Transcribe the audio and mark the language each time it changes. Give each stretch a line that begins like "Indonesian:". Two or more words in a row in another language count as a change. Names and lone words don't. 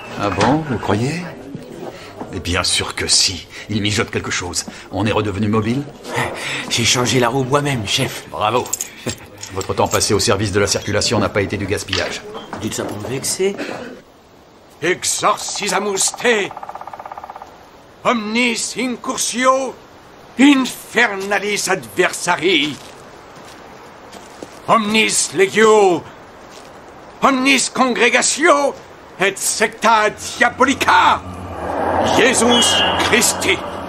French: Ah bon, vous croyez? Et bien sûr que si. Il mijote quelque chose. On est redevenu mobile? J'ai changé la roue moi-même, chef. Bravo. Votre temps passé au service de la circulation n'a pas été du gaspillage. Dites ça pour me vexer.
Latin: Exorcisamus te, omnis incursio, infernalis adversari, omnis legio, omnis congregatio et secta diabolica, Jesus Christi.